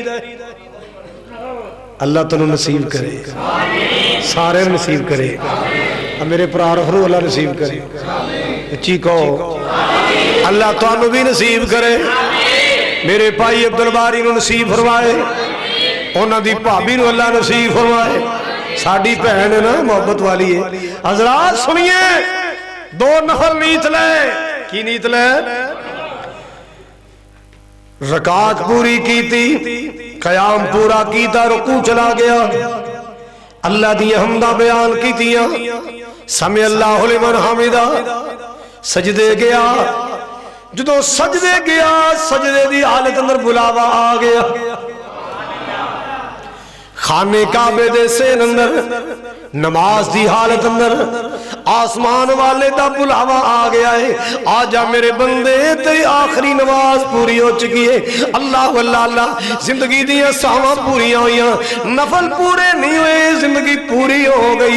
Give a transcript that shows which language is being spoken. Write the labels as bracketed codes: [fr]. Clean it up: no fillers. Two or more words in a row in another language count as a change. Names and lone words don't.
[pa] ਅੱਲਾਹ ਤੈਨੂੰ ਨਸੀਬ ਕਰੇ ਸਾਰੇ ਨਸੀਬ ਕਰੇ ਮੇਰੇ ਭਰਾ ਰੱਖੋ ਅੱਲਾਹ ਨਸੀਬ ਕਰੇ ਉੱਚੀ ਕਹੋ ਅੱਲਾਹ ਤੁਹਾਨੂੰ ਭੀ ਨਸੀਬ ਕਰੇ ਮੇਰੇ ਭਾਈ ਅਬਦੁਲ ਬਾਰੀ ਨੂੰ ਨਸੀਬ ਫ਼ਰਮਾਏ ਉਨ੍ਹਾਂ ਦੀ ਭਾਬੀ ਨੂੰ ਅੱਲਾਹ ਨਸੀਬ ਫ਼ਰਮਾਏ ਸਾਡੀ ਭੈਣ ਹੈ ਨਾ ਮੋਹੱਬਤ ਵਾਲੀ ਹੈ। ਹਜ਼ਰਾਤ ਸੁਣੀਏ 2 ਨਫ਼ਲ ਨੀਤ ਲੇ ਕੀ ਨੀਤ ਲੇ ਰਕਾਤ ਪੂਰੀ ਕੀ ਥੀ ਕਯਾਮ ਪੂਰਾ ਕੀਤਾ ਰੁਕੂ ਚਲਾ ਗਿਆ ਅੱਲਾਹ ਦੀ ਹਮਦਾਂ ਬਿਆਨ ਕੀਤੀਆਂ [ar] سمع الله لمن حمده [pa] ਸਜਦੇ ਗਿਆ ਜਦੋਂ ਸਜਦੇ ਗਿਆ ਸਜਦੇ ਦੀ ਹਾਲਤ ਅੰਦਰ ਬੁਲਾਵਾ ਆ ਗਿਆ خانے کعبے دے سین اندر نماز دی حالت اندر آسمان والے دا بلاوا آ گیا ہے، آ جا میرے بندے تیری آخری نماز پوری ہو چکی ہے۔ اللہ واللہ اللہ، زندگی دیا ساواں پوری ہوئیاں، نفل پورے نہیں ہوئے، زندگی پوری ہو گئی۔